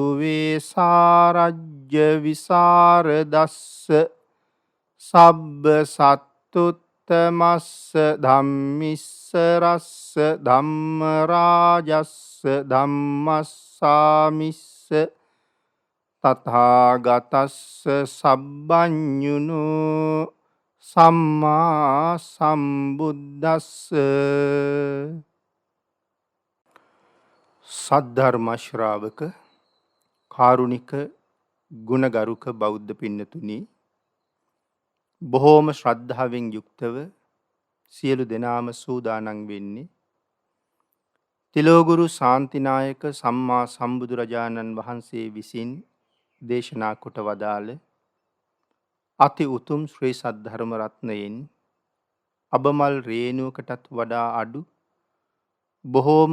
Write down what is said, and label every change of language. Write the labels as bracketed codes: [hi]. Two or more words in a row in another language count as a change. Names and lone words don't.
[pi] වේසාරජ්‍ය විසරදස්ස සබ්බ සත්තුත්තමස්ස ධම්මිස්සරස්ස ධම්ම රාජස්ස ධම්මස්සාමිස්ස තථාගතස්ස සබ්බඤුනු සම්මා සම්බුද්දස්ස [si] සද්ධර්ම ශ්‍රාවක කාරුණික ගුණගරුක බෞද්ධ පින්නතුනි බොහෝම ශ්‍රද්ධාවෙන් යුක්තව සියලු දෙනාම සූදානම් වෙන්නේ තිලෝගුරු ශාන්තිනායක සම්මා සම්බුදුරජාණන් වහන්සේ විසින් දේශනා කොට වදාළ අති උතුම් ශ්‍රී සද්ධර්ම රත්නයෙන් අබමල් රේණුවකටත් වඩා අඩු බොහෝම